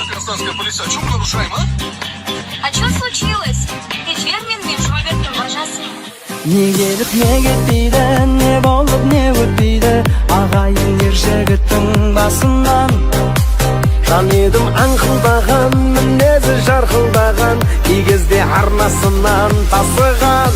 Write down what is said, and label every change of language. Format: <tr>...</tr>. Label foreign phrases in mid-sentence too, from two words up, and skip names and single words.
<ru>гражданская полиция, что мы нарушаем, а? А что случилось?</ru> <kk>Кечер мен Жомарттың бажасы. Не келіп не кетпейді, не болып не өтпейді, ағайын ер жігіттің басынан. Жан едім аңқылдаған, мінезі жарқылдаған, кей кезде арнасынан тасыған.</kk>